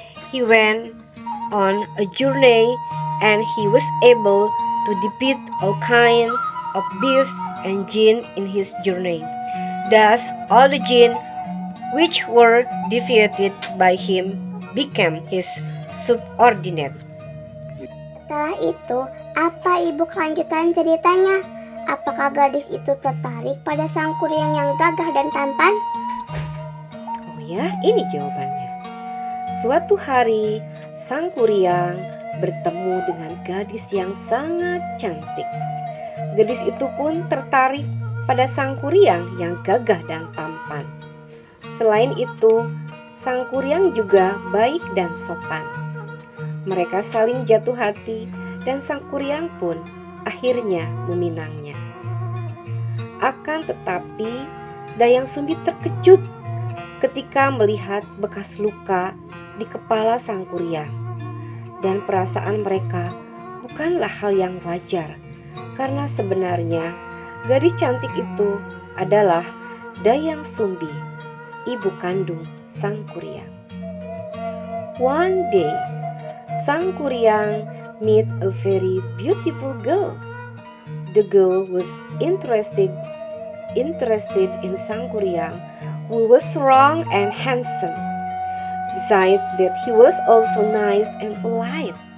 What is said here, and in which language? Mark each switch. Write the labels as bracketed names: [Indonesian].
[English] He went on a journey and he was able to defeat all kinds of beasts and jinn in his journey. Thus all the jinn which were defeated by him became his subordinate. [Indonesian] Setelah itu, apa ibu kelanjutan ceritanya? Apakah gadis itu tertarik pada Sang Kuryang yang gagah dan tampan? Oh ya, ini jawabannya. Suatu hari, Sang Kuryang bertemu dengan gadis yang sangat cantik. Gadis itu pun tertarik pada Sang Kuryang yang gagah dan tampan. Selain itu, Sang Kuryang juga baik dan sopan. Mereka saling jatuh hati dan Sang Kuryang pun akhirnya meminangnya. Akan tetapi, Dayang Sumbi terkejut ketika melihat bekas luka di kepala Sang Kuryang. Dan perasaan mereka bukanlah hal yang wajar, karena sebenarnya gadis cantik itu adalah Dayang Sumbi, ibu kandung Sang Kuryang. [English] One day, Sang Kuryang met a very beautiful girl. The girl was interested in Sang Kuryang, who was strong and handsome. Besides that, he was also nice and polite.